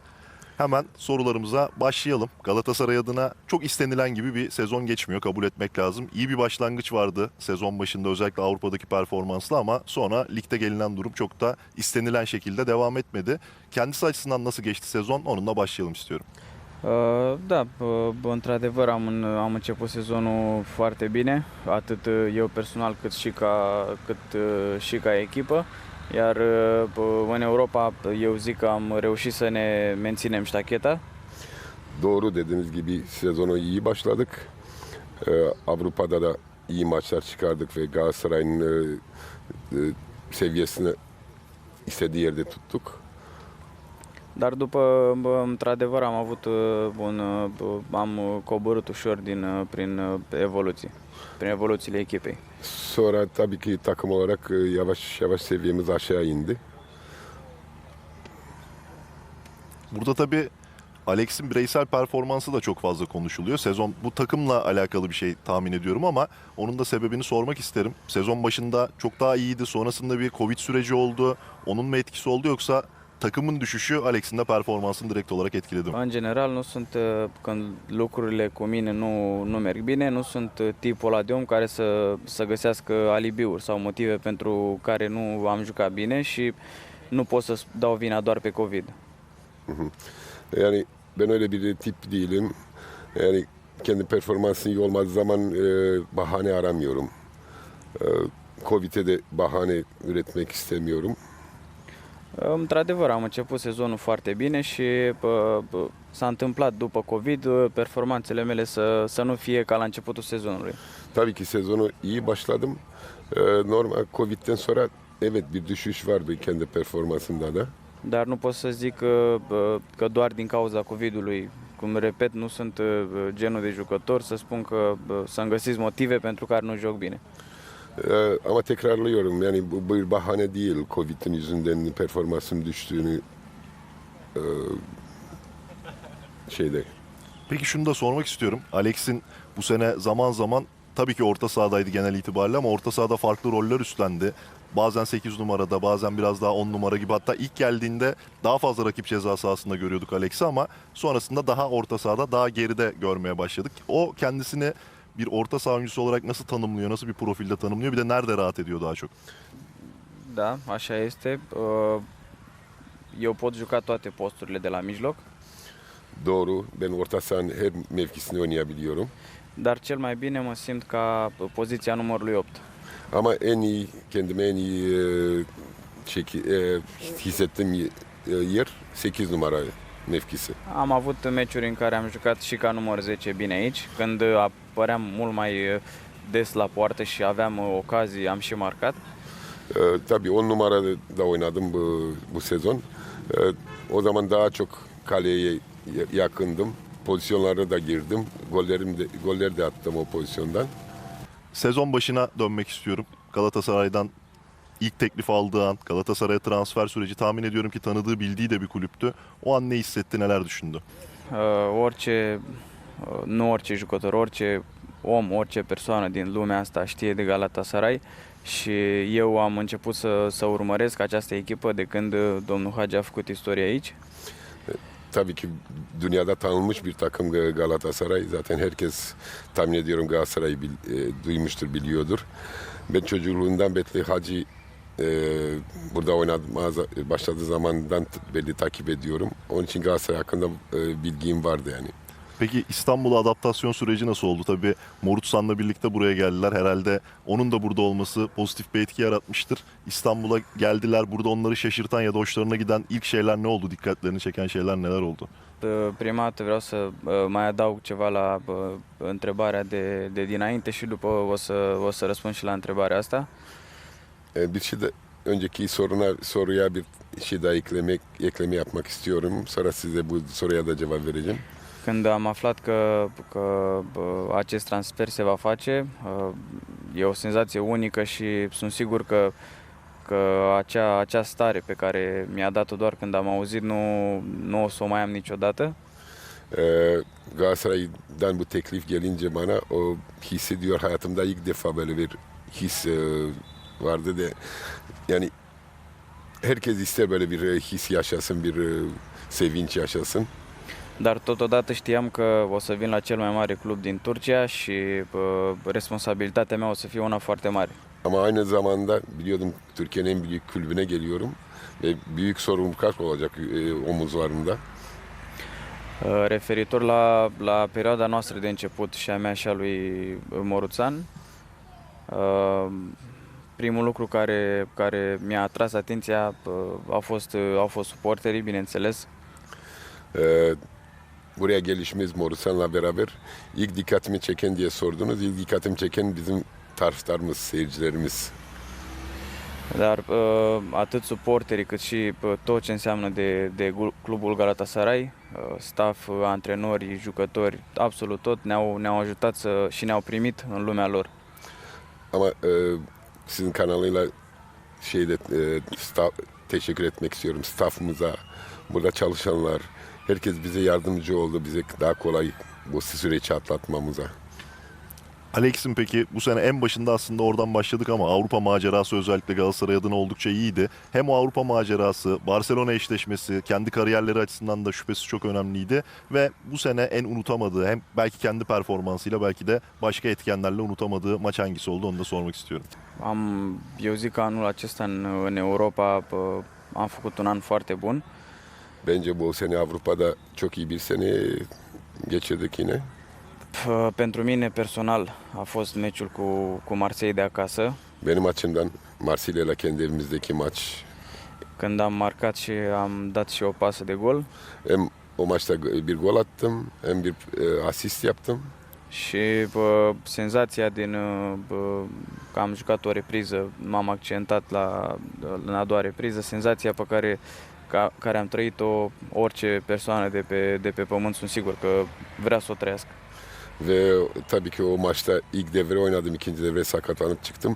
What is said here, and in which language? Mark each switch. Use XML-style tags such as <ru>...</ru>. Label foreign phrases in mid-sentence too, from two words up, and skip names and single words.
<tr>Hemen sorularımıza başlayalım. Galatasaray adına çok istenilen gibi bir sezon geçmiyor, kabul etmek lazım. İyi bir başlangıç vardı sezon başında, özellikle Avrupa'daki performansla, ama sonra ligde gelinen durum çok da istenilen şekilde devam etmedi. Kendisi açısından nasıl geçti sezon? Onunla başlayalım istiyorum.</tr> <ro>Da, într-adevăr am început sezonul foarte bine, atât eu personal cât și ca echipă. Iar în Europa eu zic că am reușit să ne menținem ștacheta.</ro> <tr>Doğru dediğiniz gibi sezonu iyi başladık. Avrupa'da da iyi maçlar çıkardık ve Galatasaray'ın seviyesini istediği yerde tuttuk.</tr> <ro>Dar după, într-adevăr, am coborât ușor prin evoluții, prin evoluțiile echipei.</ro> <tr>Sonra tabii ki takım olarak yavaş yavaş seviyemiz aşağı indi. Burada tabii Alex'in bireysel performansı da çok fazla konuşuluyor. Sezon bu takımla alakalı bir şey tahmin ediyorum, ama onun da sebebini sormak isterim. Sezon başında çok daha iyiydi. Sonrasında bir Covid süreci oldu. Onun mu etkisi oldu, yoksa takımın düşüşü Alex'in de performansını direkt olarak etkiledi mi?</tr> <ro>În general, nu sunt, când lucrurile cu mine nu merg bine, nu sunt tipul ăla de om care să găsească alibiuri sau motive pentru care nu am jucat bine și nu pot să dau vina doar pe Covid.</ro> <tr>Yani ben öyle bir tip değilim. Yani kendi performansın iyi olmadığı zaman bahane aramıyorum. Covid'e de bahane üretmek istemiyorum.</tr> <ro>Într-adevăr, am început sezonul foarte bine și s-a întâmplat după Covid performanțele mele să nu fie ca la începutul sezonului.</ro> <tr>Tabii ki sezonu iyi başladım. Normal Covid'den sonra evet bir düşüş vardı kendi performansımda da.</tr> <ro>Dar nu pot să zic că doar din cauza Covid-ului, cum repet, nu sunt genul de jucător să spun că să-mi găsiți motive pentru care nu joc bine.</ro> <tr>Ama tekrarlıyorum, yani bu bir bahane değil Covid'in yüzünden performansım düştüğünü şeyde. Peki şunu da sormak istiyorum. Alex'in bu sene zaman zaman tabii ki orta sahadaydı genel itibariyle, ama orta sahada farklı roller üstlendi. Bazen 8 numarada, bazen biraz daha 10 numara gibi. Hatta ilk geldiğinde daha fazla rakip ceza sahasında görüyorduk Alex'i, ama sonrasında daha orta sahada, daha geride görmeye başladık. O kendisini bir orta saha oyuncusu olarak nasıl tanımlıyor, nasıl bir profilde tanımlıyor, bir de nerede rahat ediyor daha çok?</tr> <ro>Da, așa este. Eu pot juca toate posturile de la mijloc,</ro> <tr>Doğru, ben orta sahanın her mevkisini oynayabiliyorum.</tr> <ro>dar cel mai bine mă simt ca poziția numărului 8.</ro> <tr>Ama kendime en iyi hissettiğim yer 8 numara mevkisi.</tr> <ro>Am avut meciuri în care am jucat și ca număr 10 bine aici, când apăream mult mai des la poartă și aveam ocazii, am și marcat.</ro> <tr>Tabii 10 numarada da oynadım bu sezon. O zaman daha çok kaleye yakındım. Pozisyonlara da girdim. Golleri de attım o pozisyondan. Sezon başına dönmek istiyorum. Galatasaray'dan ilk teklif aldığı an, Galatasaray'a transfer süreci, tahmin ediyorum ki tanıdığı, bildiği de bir kulüptü. O an ne hissetti, neler düşündü?</tr> <ro>Nu orice jucător, orice om, orice persoană din lumea asta știe de Galatasaray și eu am început să urmăresc această echipă de când domnul Hagi a făcut istorie aici.</ro> <tr>Tabii ki dünyada tanınmış bir takım Galatasaray. Zaten herkes, tahmin ediyorum, Galatasaray'ı duymuştur, biliyordur. Ben çocukluğundan beri Hacı burada oynamaya başladığı zamandan belli takip ediyorum. Onun için Galatasaray hakkında bilgim vardı yani. Peki İstanbul'a adaptasyon süreci nasıl oldu? Tabii Morutsan'la birlikte buraya geldiler. Herhalde onun da burada olması pozitif bir etki yaratmıştır. İstanbul'a geldiler. Burada onları şaşırtan ya da hoşlarına giden ilk şeyler ne oldu? Dikkatlerini çeken şeyler neler oldu?</tr> <ro>Prima dată vreau să mai adaug ceva la întrebarea de dinainte și după o să răspund și la întrebarea asta.</ro> <tr>Bir şey de önceki soruya bir şey daha ekleme yapmak istiyorum. Sonra size bu soruya da cevap vereceğim.</tr> <ro>Când am aflat că acest transfer se va face, e o senzație unică și sunt sigur că acea stare pe care mi-a dat-o doar când am auzit nu o să o mai am niciodată.</ro> <tr>Galatasaray'dan bu teklif gelince bana o hissediyor hayatımda ilk defa böyle bir his vardı de yani herkes ister böyle bir his yaşasın, bir sevinç yaşasın.</tr> <ro>Dar totodată știam că o să vin la cel mai mare club din Turcia și responsabilitatea mea o să fie una foarte mare.</ro> <tr>Ama aynı zamanda biliyordum Türkiye'nin en büyük kulübüne geliyorum ve büyük sorumluluklar olacak omuzlarımda.</tr> <ro>Referitor la perioada noastră de început și a mea și a lui Moruțan, primul lucru care mi-a atras atenția au fost suporterii, bineînțeles.</ro> <tr>Buraya gelişimiz Morusan'la beraber ilk dikkatimi çeken diye sordunuz. İlk dikkatimi çeken bizim taraftarımız, seyircilerimiz.</tr> <ro>Dar atât suporterii cât și tot ce înseamnă de clubul Galatasaray, staff, antrenori, jucători, absolut tot ne-au ajutat și ne-au primit în lumea lor.</ro> <tr>Ama sizin kanalıyla teşekkür etmek istiyorum staffımıza, burada çalışanlar. Herkes bize yardımcı oldu, bize daha kolay bu süreci atlatmamıza. Alex'in peki bu sene en başında aslında oradan başladık ama Avrupa macerası özellikle Galatasaray adına oldukça iyiydi. Hem o Avrupa macerası, Barcelona eşleşmesi, kendi kariyerleri açısından da şüphesiz çok önemliydi. Ve bu sene en unutamadığı hem belki kendi performansıyla belki de başka etkenlerle unutamadığı maç hangisi oldu onu da sormak istiyorum.</tr> <ro>Eu zic că anul acesta în Europa am făcut un an foarte bun.</ro> <tr>Bence bu sene Avrupa'da çok iyi bir sene geçirdik yine.</tr> <ro>Pentru mine personal a fost meciul cu Marseille de acasă,</ro> <tr>Benim açımdan Marsilya ile kendi evimizdeki maç.</tr> <ro>când am marcat și am dat și o pasă de gol</ro> <tr>Hem o maçta bir gol attım, hem bir asist yaptım.</tr> <ro>și senzația că am jucat o repriză, m-am accidentat în a doua repriză, senzația pe care am trăit-o orice persoană de pe pământ, sunt sigur că vrea să o trăiască.</ro> <tr>Ve tabii ki o maçta ilk devre oynadım, ikinci devre sakatlanıp çıktım.</tr>